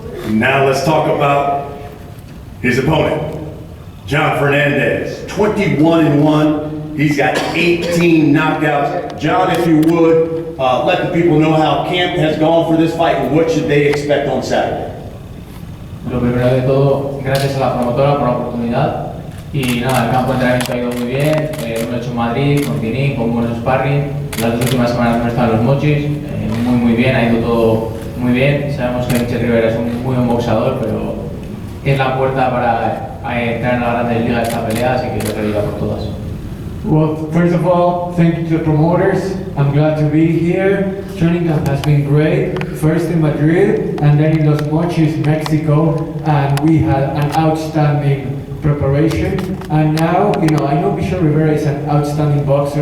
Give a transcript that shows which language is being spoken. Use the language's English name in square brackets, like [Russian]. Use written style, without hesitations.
[English] Now let's talk about his opponent. John Fernandez, 21-1. He's got 18 knockouts. John, if you would, let the people know how camp has gone for this fight and what should they expect on Saturday. [Spanish] Lo primero de todo, gracias a la promotora por la oportunidad. Y nada, el campo de entrenamiento ha ido muy bien. Lo he hecho en Madrid, con Tinín, con buenos sparring. Las dos últimas semanas hemos estado en los mochis. Muy bien, ha ido todo muy bien. Sabemos que Michel Rivera es un muy buen boxeador, pero es la puerta para entrar en la grande liga de esta pelea, así que yo creo que por todas. [English] Well, first of all, thank you to the promoters. I'm glad to be here. Training camp has been great. First in Madrid and then in Los Mochis, Mexico, and we had an outstanding preparation. And now, I know Michelle Rivera is an outstanding boxer.